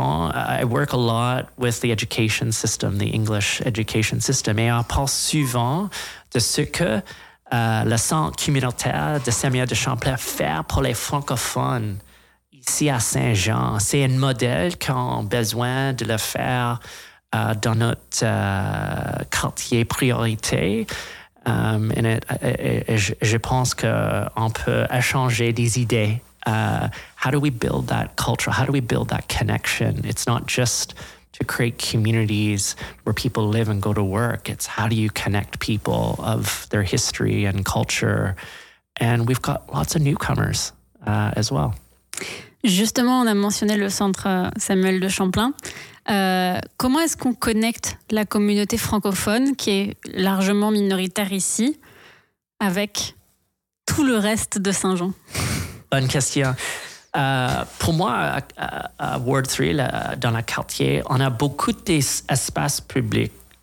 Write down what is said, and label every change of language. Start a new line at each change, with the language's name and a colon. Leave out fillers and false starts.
English: I work a lot with the education system, the English education system.
French: Et on parle souvent de ce que le centre communautaire de Saint-Mihiel de Champlain fait pour les francophones ici à Saint-Jean. C'est un modèle qu'on a besoin de le faire dans notre quartier priorité. Je pense qu'on peut échanger des idées.
English: How do we build that culture? How do we build that connection? It's not just to create communities where people live and go to work. It's how do you connect people of their history and culture? And we've got lots of newcomers as well.
French: Justement, on a mentionné le centre Samuel de Champlain. Comment est-ce qu'on connecte la communauté francophone, qui est largement minoritaire ici, avec tout le reste de Saint-Jean? Bonne question. Pour moi, à Ward 3, dans le quartier, on a beaucoup d'espaces publics.